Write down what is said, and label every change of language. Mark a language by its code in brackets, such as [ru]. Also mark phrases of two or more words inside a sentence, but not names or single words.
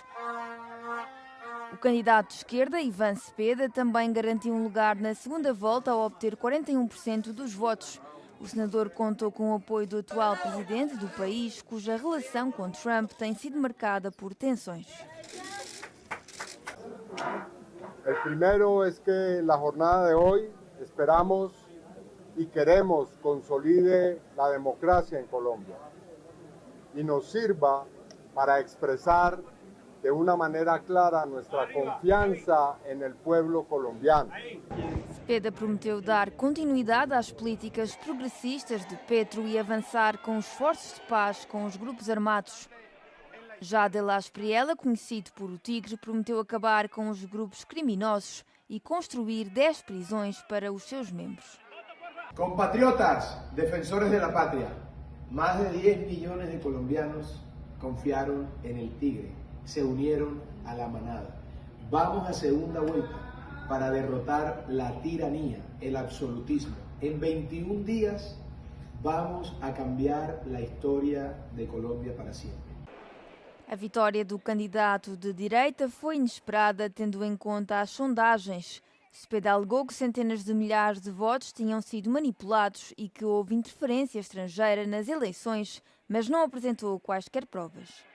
[pt] O candidato de esquerda, Ivan Cepeda, também garantiu um lugar na segunda volta ao obter 41% dos votos. O senador contou com o apoio do atual presidente do país, cuja relação com Trump tem sido marcada por tensões. [es] El primero es que la jornada de hoy esperamos y queremos consolide la democracia en Colombia y nos sirva para expresar de una manera clara nuestra confianza en el pueblo colombiano. [pt] Cepeda prometeu dar continuidade às políticas progressistas de Petro e avançar com esforços de paz com os grupos armados. Já de la Espriella, conhecido por o Tigre, prometeu acabar com os grupos criminosos e construir 10 prisões para os seus membros. [es] Compatriotas, defensores de la patria, más de 10 millones de colombianos confiaron en el Tigre, se unieron a la manada. Vamos a segunda vuelta para derrotar la tiranía, el absolutismo. En 21 días vamos a cambiar la historia de Colombia para siempre. [pt] A vitória do candidato de direita foi inesperada, tendo em conta as sondagens. Cepeda alegou que centenas de milhares de votos tinham sido manipulados e que houve interferência estrangeira nas eleições, mas não apresentou quaisquer provas.